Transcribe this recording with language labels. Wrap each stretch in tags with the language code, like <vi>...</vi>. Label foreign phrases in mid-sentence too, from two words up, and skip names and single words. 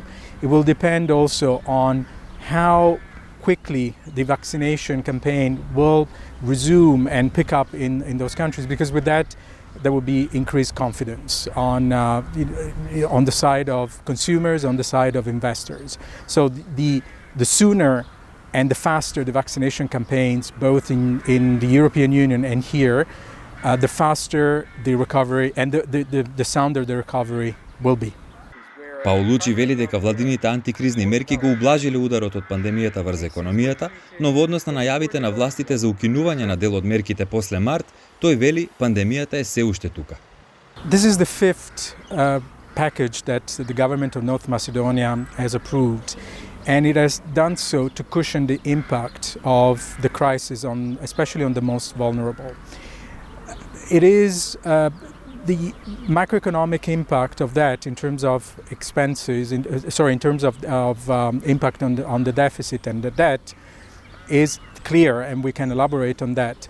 <en>It will depend also on how quickly the vaccination campaign will resume and pick up in those countries, because with that there will be increased confidence on the side of consumers, on the side of investors. So the sooner and the faster the vaccination campaigns, both in the European Union and here, the faster the recovery and the sounder the recovery will be.</en> <mk>Паулучи вели дека владините антикризни мерки го ублажиле ударот од пандемијата врз економијата, но во однос на најавите на властите за укинување на дел од мерките после март, тој вели пандемијата е се уште тука.</mk> <en>This is the fifth package that the government of North Macedonia has approved, and it has done so to cushion the impact of the crisis especially on the most vulnerable. It is the macroeconomic impact of that in terms of expenses, in terms of impact on the deficit and the debt is clear, and we can elaborate on that.</en>